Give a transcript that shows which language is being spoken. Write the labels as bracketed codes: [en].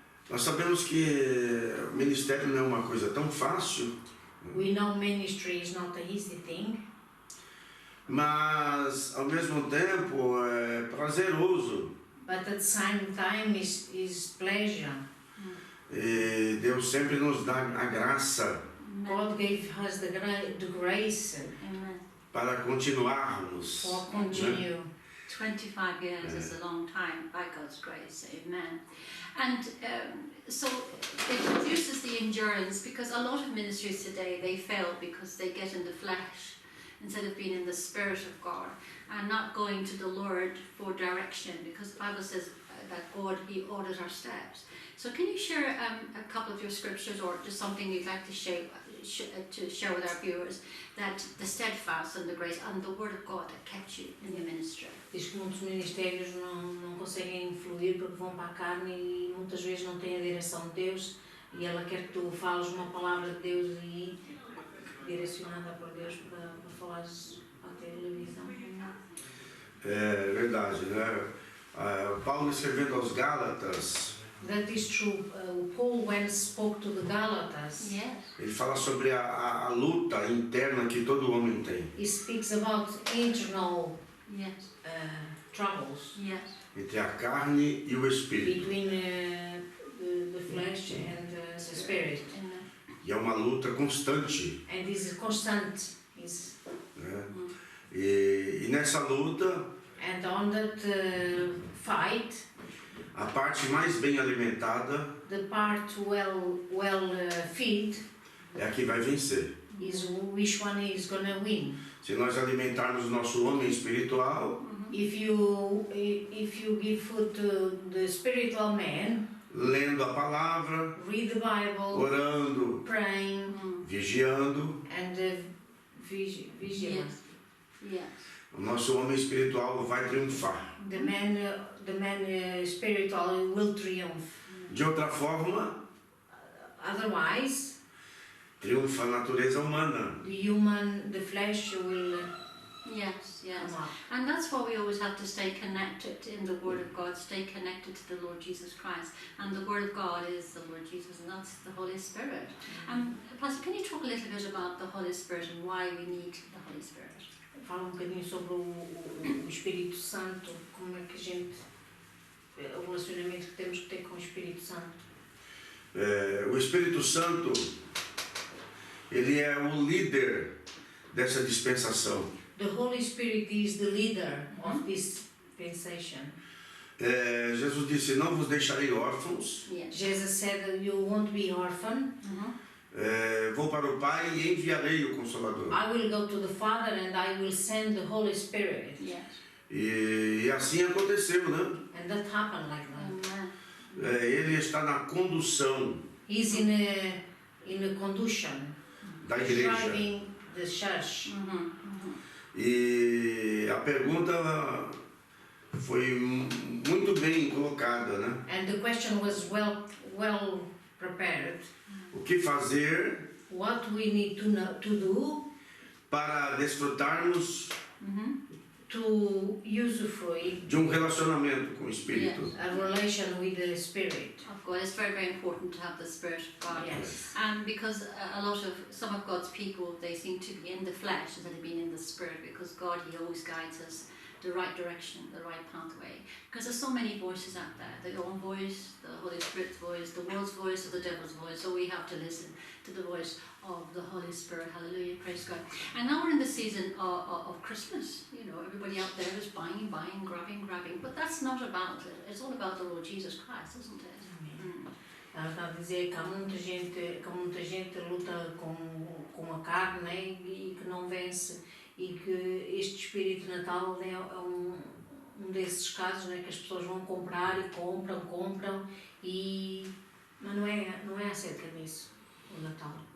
[pt] Nós sabemos que o ministério não é uma coisa tão fácil. [en] We know ministry is not an easy thing. [pt] Mas ao mesmo tempo é prazeroso. [en] But at the same time is pleasure. [pt] E Deus sempre nos dá a graça. [en] God gave us the grace. Amen. [pt] Para continuarmos. [en] For continue. 25 years is a long time by God's grace. Amen. And so it produces the endurance, because a lot of ministries today, they fail because they get in the flesh instead of being in the Spirit of God and not going to the Lord for direction, because the Bible says that God, He orders our steps. So can you share a couple of your scriptures or just something you'd like to share with our viewers, that the steadfast and the grace and the Word of God that kept you in your ministry? [pt] Diz que muitos ministérios não conseguem fluir porque vão para a carne e muitas vezes não têm a direção de Deus, e ela quer que tu fales uma palavra de Deus e direcionada por Deus para falares à televisão. É verdade, né? Paulo escrevendo aos Gálatas. [en] That is true. Paul, when spoke to the Galatas, Yes. [pt] Ele fala sobre a luta interna que todo homem tem. [en] he speaks about internal Yes. troubles Yes. [pt] Entre a carne e o espírito. [en] between the flesh and the spirit. Amen. [pt] E é uma luta constante. [en] And this is constant. [pt] Né? E nessa luta, [en] And on that fight, [pt] a parte mais bem alimentada [en] the part well fed [pt] é a que vai vencer. [en] is which one is gonna win. [pt] Se nós alimentarmos o nosso homem espiritual, [en] If you give food to the spiritual man, [pt] lendo a palavra, [en] read the Bible, [pt] orando, [en] praying, [pt] vigiando, [en] and vigilance. Yes. [pt] o nosso homem espiritual vai triunfar. [en] The man spiritual will triumph. [pt] De outra forma, [en] Otherwise, [pt] triunfa a natureza humana. [en] the flesh will Yes, yes. come up. And that's why we always have to stay connected in the Word of God, stay connected to the Lord Jesus Christ. And the Word of God is the Lord Jesus, and that's the Holy Spirit. Pastor, can you talk a little bit about the Holy Spirit and why we need the Holy Spirit? [pt] Fala bocadinho sobre o Espírito Santo, como é que a gente, o relacionamento que temos que ter com o Espírito Santo. O Espírito Santo, ele é o líder dessa dispensação. [en] The Holy Spirit is the leader of this dispensation. [pt] Jesus disse, não vos deixarei órfãos, [en] Yes. Jesus said that you won't be orphan. [pt] vou para o Pai e enviarei o Consolador. [en] I will go to the Father and I will send the Holy Spirit. Yes. [pt] E assim aconteceu, né? [en] And that happened like that. Amen. [pt] Ele está na condução [en] He's in a conduction, [pt] da igreja. [en] driving the church. [pt] E a pergunta foi muito bem colocada, né? [en] And the question was well prepared. [pt] O que fazer [en] What we need to do [pt] para desfrutarmos [en] to usufruir [pt] de um relacionamento com o Espírito. [en] Yes. a relation with the Spirit. Of God, it's very, very important to have the Spirit of God. Yes. And because some of God's people, they seem to be in the flesh instead of being in the Spirit, because God, He always guides us the right direction, the right pathway. Because there's so many voices out there, the own voice, the Holy Spirit's voice, the world's voice, or the devil's voice. So we have to listen to the voice of the Holy Spirit. Hallelujah, praise God. And now we're in the season of Christmas. You know, everybody out there is buying, grabbing. But that's not about it. It's all about the Lord Jesus Christ, isn't it? [pt] Ela está a dizer que há muita gente luta com a carne, né, e que não vence, e que este espírito de Natal é um desses casos, né, que as pessoas vão comprar e compram, mas não é acerca disso o Natal.